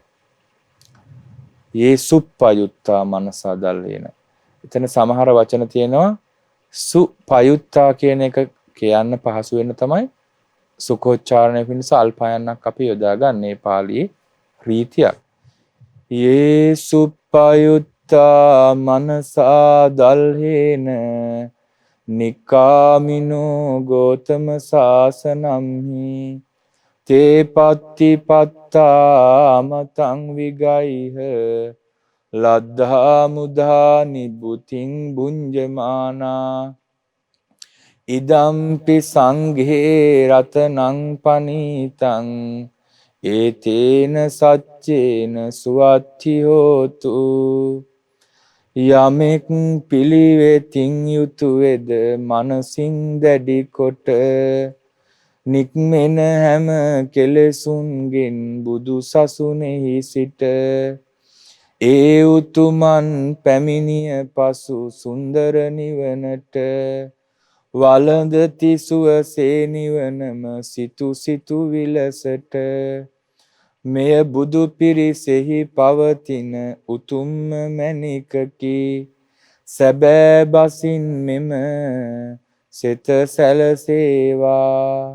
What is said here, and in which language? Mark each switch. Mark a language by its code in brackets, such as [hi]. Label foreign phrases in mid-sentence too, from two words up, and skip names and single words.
[pi] යේ සුප්පයුත්තා මනසා දල්ලේන. [si] එතන සමහර වචන තියෙනවා සුපයුත්තා කියන එක කියන්න පහසු වෙන තමයි සුඛෝච්චාරණය පිණිස අල්පයන්නක් අපි යොදාගන්නේ පාළියේ රීතියක්. [pi] යේ සුප්පයුත්තා මනසා දල්හේන නිකාමිනෝ ගෝතම සාසනම්හි තේ පත්තිපත්තා මතං විගයිහ ලද්ධා මුධා නිබ්බුතින් බුඤ්ජමානා ඉදම්පි සංඝේ රතනං පනීතං ඒතේන සච්චේන සුවත්ති හෝතු [si] යමෙක් පිළිවෙතින් යුතු වෙද මනසින් දැඩි කොට නික්මෙන හැම කෙලෙසුන්ගෙන් බුදු සසුනේහි සිට ඒ උතුමන් පැමිණිය පසු සුන්දර නිවනට වළඳති සුවසේ නිවනම සිතු සිතු විලසට මෙය බුදු පිරිසෙහි පවතින උතුම්ම මැණිකකි සැබෑ බසින් මෙම සිත සැලසේවා.